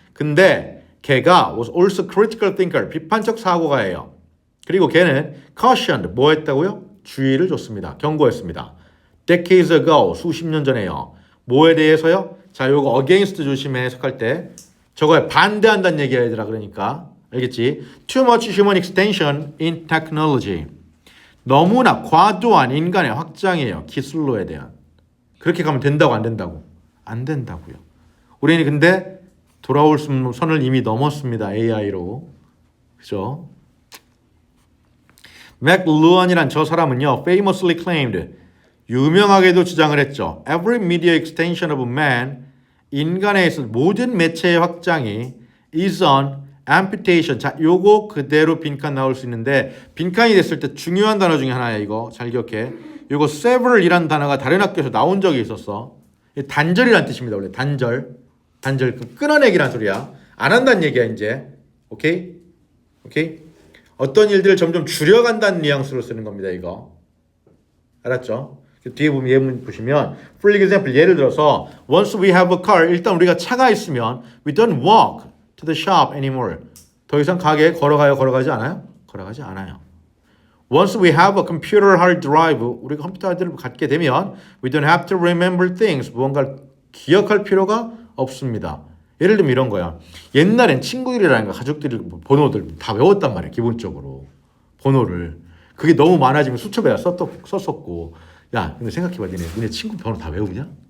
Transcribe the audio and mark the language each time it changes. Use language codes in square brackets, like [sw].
[ko] 근데 걔가 [en] was also critical thinker, [ko] 비판적 사고가예요. 그리고 걔는 cautioned, 뭐 했다고요? 주의를 줬습니다. 경고했습니다. [en] decades ago, [ko] 수십 년 전에요. 뭐에 대해서요? 자, 요거 against 조심해 해석할 때 저거에 반대한다는 얘기야 얘들아. 그러니까 알겠지? [en] Too much human extension in technology. [ko] 너무나 과도한 인간의 확장이에요. 기술로에 대한. 그렇게 가면 된다고 안 된다고? 안 된다고요. 우리는 근데 돌아올 선을 이미 넘었습니다. AI로. 그죠? 맥루언이란 저 사람은요. [en] famously claimed, [ko] 유명하게도 주장을 했죠. [en] Every media extension of man, [ko] 인간에 있어서 모든 매체의 확장이 [en] is an amputation. [ko] 자, 요거 그대로 빈칸 나올 수 있는데 빈칸이 됐을 때 중요한 단어 중에 하나야. 이거 잘 기억해. 요거 several이라는 단어가 다른 학교에서 나온 적이 있었어. 단절이란 뜻입니다. 원래 단절 끊어내기란 소리야. 안 한다는 얘기야 이제. 오케이? 어떤 일들을 점점 줄여간다는 뉘앙스로 쓰는 겁니다. 이거 알았죠? [en] 뒤에 보면 예문 보시면 for example, [ko] 예를 들어서 [en] once we have a car, [ko] 일단 우리가 차가 있으면 [en] we don't walk to the shop anymore. [ko] 더 이상 가게에 걸어가지 않아요? 걸어가지 않아요. [en] Once we have a computer hard drive, [ko] 우리가 컴퓨터 하드를 갖게 되면 [en] we don't have to remember things. [ko] 무언가를 기억할 필요가 없습니다. 예를 들면 이런 거야. 옛날엔 친구들이라든가 가족들이 번호들 다 외웠단 말이야. 기본적으로 번호를. 그게 너무 많아지면 수첩에다 썼었고. 야, 근데 생각해봐. 니네 친구 번호 다 외우냐?